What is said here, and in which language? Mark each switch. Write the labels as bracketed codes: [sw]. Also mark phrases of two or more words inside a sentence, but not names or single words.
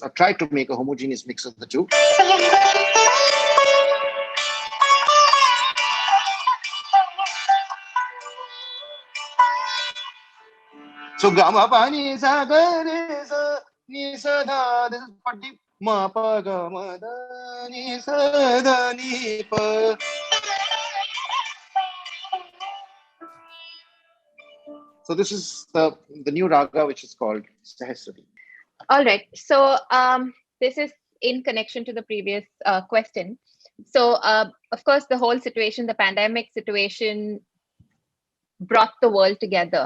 [en] I tried to make a homogeneous mix of the two. So Gama Pani Saga Ni Sada. This is Pardeep. Ma Pa Gama Da Ni Sada Ni Pa. So this is the new raga, which is called Sahasrati. All right. So this is in connection to the previous question. So of course, the whole situation, the pandemic situation, brought the world together.